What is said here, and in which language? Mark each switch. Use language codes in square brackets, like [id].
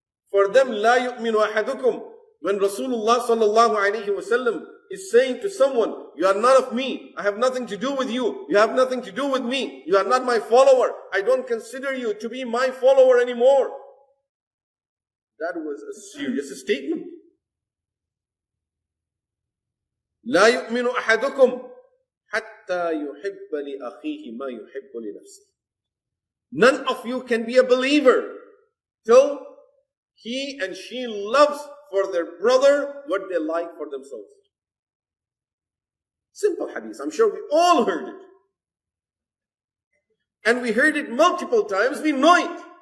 [en] For them, [ar] la yu'minu ahadukum. [en] When Rasulullah sallallahu alayhi wa sallam is saying to someone, you are not of me, I have nothing to do with you, you have nothing to do with me, you are not my follower, I don't consider you to be my follower anymore. That was a serious statement. [ar] لا يؤمن أحدكم حتى يحب لأخيه ما يحب لنفسه. [en] None of you can be a believer till he and she loves for their brother what they like for themselves. Simple hadith. I'm sure we all heard it. And we heard it multiple times. We know it.